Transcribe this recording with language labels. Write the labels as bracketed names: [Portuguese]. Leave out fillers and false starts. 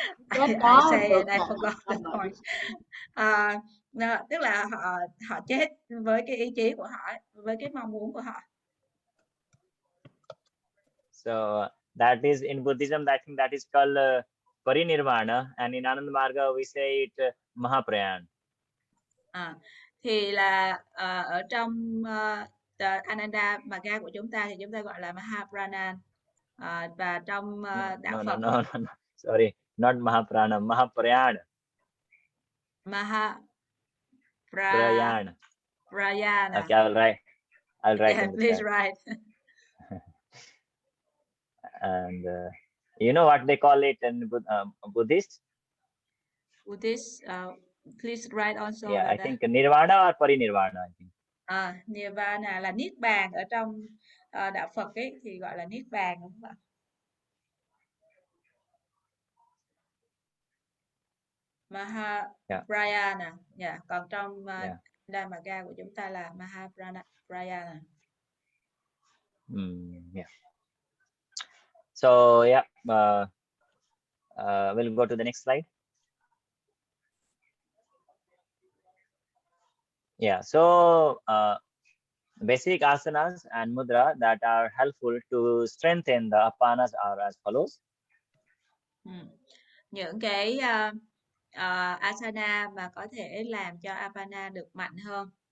[English] I say and I forgot the point. [Vietnamese] Tức là họ chết với cái ý chí của họ, với cái mong muốn của họ. [English] So that is in Buddhism, I think that is called parinirvana, and in Anand Marga we say it Mahaprayan. [Vietnamese] Thì là ở trong Ananda Marga của chúng ta thì chúng ta gọi là Mahaprayan. Và trong đạo Phật [English] no, sorry, not Mahaprana, Mahaprayan. Prayan. Okay, I'll write Yeah, please write. And you know what they call it in Buddhist? Buddhist, please write also. Yeah, I think Nirvana or Parinirvana, I think. [Vietnamese] Nirvana là niết bàn, ở trong đạo Phật ấy thì gọi là niết bàn, đúng không ạ? Mahaprayana. Yeah. Còn trong Dhammaga của chúng ta là Mahaprayana. [English] Yeah. So yeah, we'll go to the next slide. Yeah, so basic asanas and mudra that are helpful to strengthen the apanas are as follows. [Vietnamese] Những cái asana mà có thể làm cho apana được mạnh hơn.